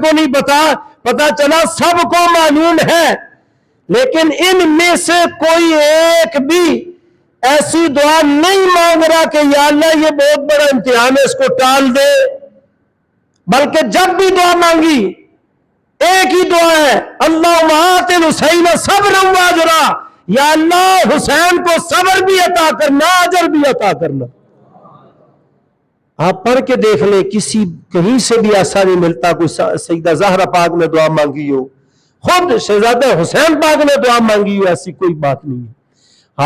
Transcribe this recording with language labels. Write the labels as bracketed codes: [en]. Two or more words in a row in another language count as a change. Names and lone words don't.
[ur] کو نہیں پتا، پتا چلا سب کو معلوم ہے، لیکن ان میں سے کوئی ایک بھی ایسی دعا نہیں مانگ رہا کہ یا اللہ یہ بہت بڑا امتحان ہے اس کو ٹال دے، بلکہ جب بھی دعا مانگی ایک ہی دعا ہے، [ar] اللہم آت الحسین صبرا و اجرا، [ur] یا اللہ حسین کو صبر بھی عطا کرنا، اجر بھی عطا کرنا۔ آپ پڑھ کے دیکھ لیں، کسی کہیں سے بھی ایسا نہیں ملتا کوئی سیدہ زہرا پاک نے دعا مانگی ہو، خود شہزادہ حسین پاک نے دعا مانگی ہو، ایسی کوئی بات نہیں ہے۔